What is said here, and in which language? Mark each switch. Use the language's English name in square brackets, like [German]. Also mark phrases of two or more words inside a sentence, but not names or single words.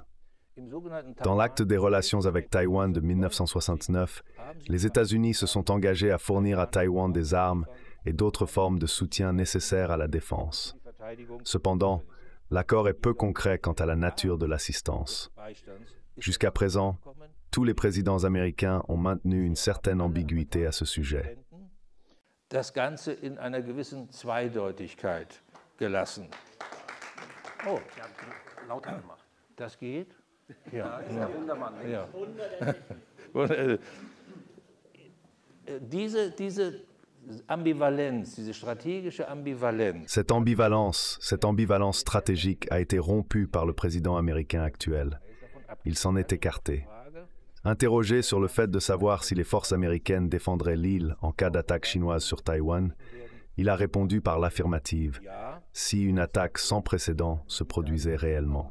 [French] Dans l'acte des relations avec Taïwan de 1969, les États-Unis se sont engagés à fournir à Taïwan des armes et d'autres formes de soutien nécessaires à la défense. Cependant, l'accord est peu concret quant à la nature de l'assistance. Jusqu'à présent, tous les présidents américains ont maintenu une certaine ambiguïté à ce sujet. [German] Das Ganze in einer gewissen Zweideutigkeit gelassen. Oh, lauter gemacht. Das geht? Ja, das ist der Wundermann. Ja. Diese Ambivalenz, diese stratégische Ambivalenz. [French] Cette ambivalence stratégique a été rompue par le président américain actuel. Il s'en est écarté. Interrogé sur le fait de savoir si les forces américaines défendraient l'île en cas d'attaque chinoise sur Taïwan, il a répondu par l'affirmative, si une attaque sans précédent se produisait réellement.